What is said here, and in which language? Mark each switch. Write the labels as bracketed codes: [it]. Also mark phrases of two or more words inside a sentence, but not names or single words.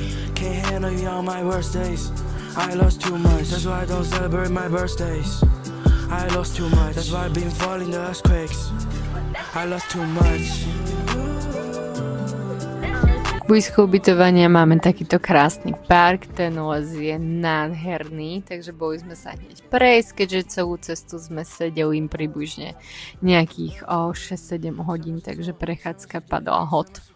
[en] Can't handle you on my worst days. I lost too much, that's why I don't celebrate my birthdays. I lost too much, that's why I've been falling the earthquakes. I lost too much. [sk] Blízko ubytovania máme takýto krásny park, ten les je nádherný, takže boli sme sa hneď prejsť, keďže celú cestu sme sedeli približne nejakých 6-7 hodín, takže prechádzka padla hot.